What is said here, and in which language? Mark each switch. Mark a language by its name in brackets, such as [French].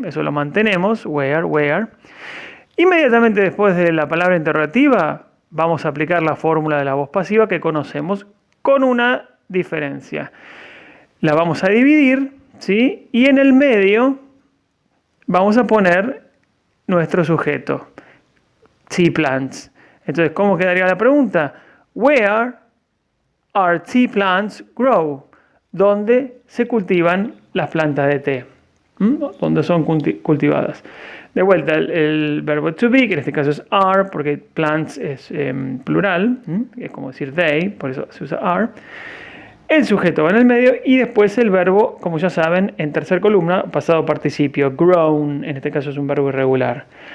[Spanish] Eso lo mantenemos, where. Inmediatamente después de la palabra interrogativa vamos a aplicar la fórmula de la voz pasiva que conocemos con una diferencia. La vamos a dividir, ¿sí? Y en el medio vamos a poner nuestro sujeto, tea plants. Entonces, ¿cómo quedaría la pregunta? [English] Where are tea plants grow? [Spanish] ¿Dónde se cultivan las plantas de té? ¿Dónde son cultivadas? De vuelta, el verbo to be, que en este caso es are, porque plants es plural, es como decir they, por eso se usa are. el sujeto va en el medio y después el verbo, como ya saben, en tercera columna, pasado participio, grown, en este caso es un verbo irregular.